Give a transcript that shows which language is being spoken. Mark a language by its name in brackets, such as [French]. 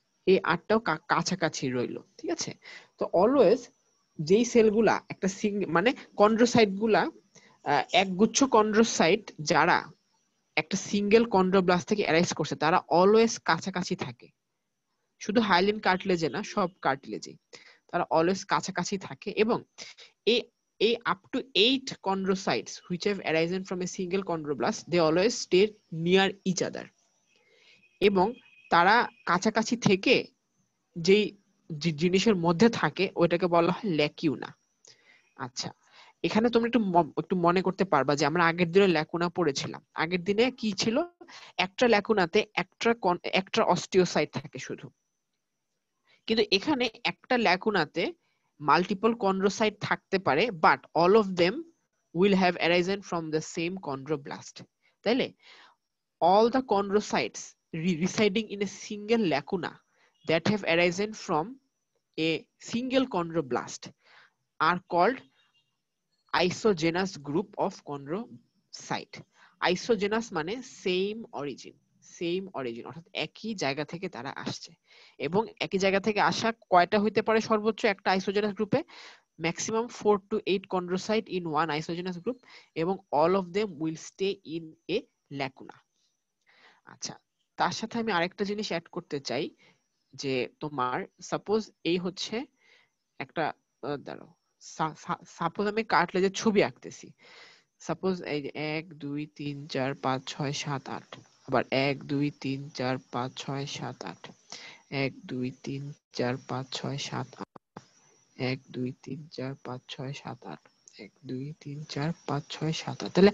[Bangla] এই 8টাও কাছাকাছি রইলো, ঠিক আছে। তো অলওয়েজ যেই সেলগুলা একটা মানে কন্ড্রোসাইট গুলা একগুচ্ছ কন্ড্রোসাইট যারা একটা সিঙ্গেল কন্ড্রোব্লাস্ট থেকে অ্যারাইজ করছে তারা অলওয়েজ কাছাকাছি থাকে, শুধু হাইলিন কার্টিলেজে না, সব কার্টিলেজে তারা অলওয়েজ কাছাকাছি থাকে। এবং এই [English] up to 8 chondrocytes which have arisen from a single chondroblast, they always stay near each other. [Bangla] এবং তারা কাছাকাছি থেকে যেই জিনিসের মধ্যে থাকে ওইটাকে বলা হয় ল্যাকিউনা। আচ্ছা, এখানে তোমরা একটু মনে করতে পারবা যে আমরা আগের দিনে ল্যাকুনা পড়েছিলাম। আগের দিনে কি ছিল, একটা ল্যাকুনাতে একটা অস্টিওসাইট থাকে শুধু, কিন্তু এখানে একটা ল্যাকুনাতে মাল্টিপল কন্ড্রোসাইট থাকতে পারে, but all of them [English] will have arisen from the same chondroblast. [Bangla] তাইলে [English] all the chondrocytes residing in a single lacuna that have arisen from a single chondroblast are called isogenous group of chondrocyte. [Bangla] Isogenous মানে same origin, অর্থাৎ একই জায়গা থেকে তারা আসছে। এবং একই জায়গা থেকে আসা কয়টা হইতে পারে সর্বোচ্চ একটা আইসোজেনাস গ্রুপে? [English] maximum 4 to 8 chondrocyte in one isogenous group, [Bangla] এবং [English] all of them will stay in a lacuna. [Bangla] আচ্ছা, তার সাথে আমি আরেকটা জিনিস অ্যাড করতে চাই, যে তোমার সাপোজ এই হচ্ছে একটা দাঁড়াও, সাপোজ আমি কার্টলেজের ছবি আঁকতেছি। সাপোজ এই যে 1 2 3 4 5 6 7 8, আবার 1 2 3 4 5 6 7 8, 1 2 3 4 5 6 7 8, 1 2 3 4 5 6 7 8, 1 2 3 4 5 6 7 8।